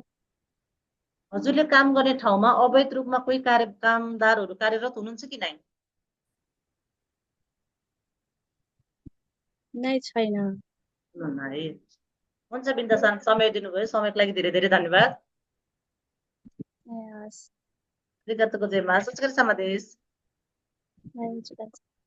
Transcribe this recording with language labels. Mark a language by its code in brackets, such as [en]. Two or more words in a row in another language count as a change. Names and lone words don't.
[ne] हजुरले काम गर्ने ठाउँमा अवैध रूपमा कोही कामदारहरू कार्यरत हुनुहुन्छ कि नै? नै छैन। है। हुन्छ बिन्दासान, समय दिनुभयो, समयको लागि धेरै धेरै धन्यवाद। ए, हस्। [ja] ありがとうございます. O疲れ様です。はい、お疲れ様。